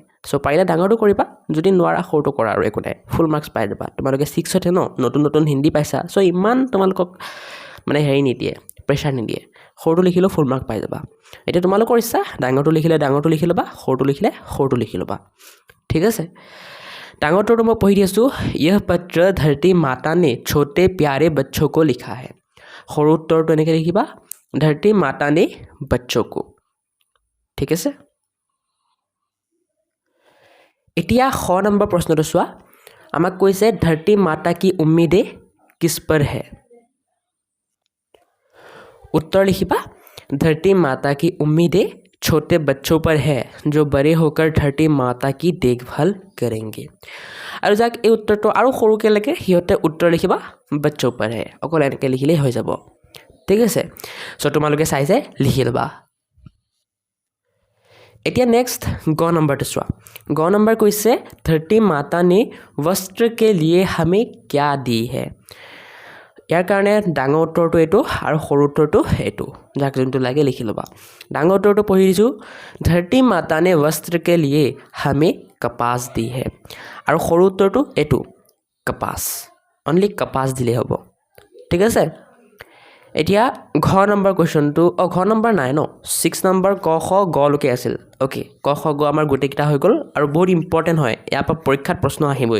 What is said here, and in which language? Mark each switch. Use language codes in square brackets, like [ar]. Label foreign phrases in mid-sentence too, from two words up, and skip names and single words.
[as] চ' পাৰিলে ডাঙৰটো কৰিবা, যদি নোৱাৰা সৰুটো কৰা আৰু একো নাই, [en] full marks [as] পাই যাবা। তোমালোকে 6তে ন নতুন হিন্দী পাইছা, চ' ইমান তোমালোকক মানে হেৰি নিদিয়ে, প্ৰেছাৰ নিদিয়ে, সৰুটো লিখিলেও [en] full mark [as] পাই যাবা এতিয়া তোমালোকৰ ইচ্ছা ডাঙৰটো লিখিলে ডাঙৰটো লিখি ল'বা সৰুটো লিখিলে সৰুটো লিখি ল'বা ঠিক আছে ডাঙৰটো মই পঢ়ি দিছোঁ [hi] यह पत्र धरती माता ने छोटे प्यारे बच्चों को लिखा है [as] সৰু উত্তৰটো এনেকৈ লিখিবা [hi] धरती माता ने बच्चों को [as] ঠিক আছে এতিয়া খ নম্বৰ প্ৰশ্নটো চোৱা আমাক কৈছে [hi] धरती माता की उम्मीदें किस पर है [as] उत्तर लिखिबा [hi] धरती माता की उम्मीदें छोटे बच्चों पर है जो बड़े होकर धरती माता की देखभाल करेंगे [as] আৰু যাক এই উত্তৰটো আৰু সৰুকৈ লাগে সিহঁতে উত্তৰ লিখিবা [hi] बच्चों पर है [as] অকল এনেকৈ লিখিলেই হৈ যাব ঠিক আছে সো তোমালোকে চাই চাই লিখি ল'বা এতিয়া নেক্সট গ নম্বৰটো চোৱা গ নম্বৰ কৈছে [hi] धरती माता ने वस्त्र के लिए हमें क्या दी है [as] ইয়াৰ কাৰণে ডাঙৰ উত্তৰটো এইটো আৰু সৰু উত্তৰটো এইটো যাক যোনটো লাগে লিখি ল'বা ডাঙৰ উত্তৰটো পঢ়ি দিছোঁ [hi] धरती माता ने वस्त्र के लिए हमें कपास दी है [as] আৰু সৰু উত্তৰটো এইটো कपास অনলি कपास দিলে হ'ব ঠিক আছে এতিয়া ঘ নম্বৰ কোৱেশ্চনটো ঘ নম্বৰ নাই ন 6 নম্বৰ ক খ গ লৈকে আছিল ওকে ক খ গ আমাৰ গোটেইকেইটা হৈ গ'ল আৰু বহুত ইম্পৰ্টেণ্ট হয় ইয়াৰ পৰা পৰীক্ষাত প্ৰশ্ন আহিবই